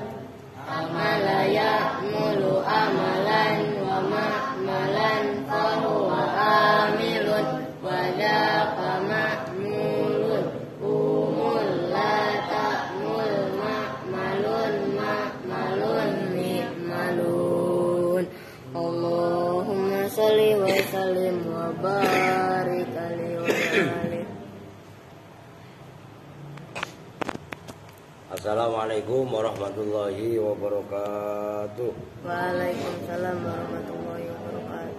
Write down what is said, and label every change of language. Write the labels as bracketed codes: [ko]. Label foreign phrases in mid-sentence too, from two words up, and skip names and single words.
[ar] عمل يعمل عملا ومعملا فهو عامل وذاك معمول. اعمل لا تعمل معمل معمل معمل. اللهم صل وسلم وبارك عليه وعلى آله. السلام عليكم ورحمة الله وبركاته. وعليكم السلام ورحمة الله وبركاته.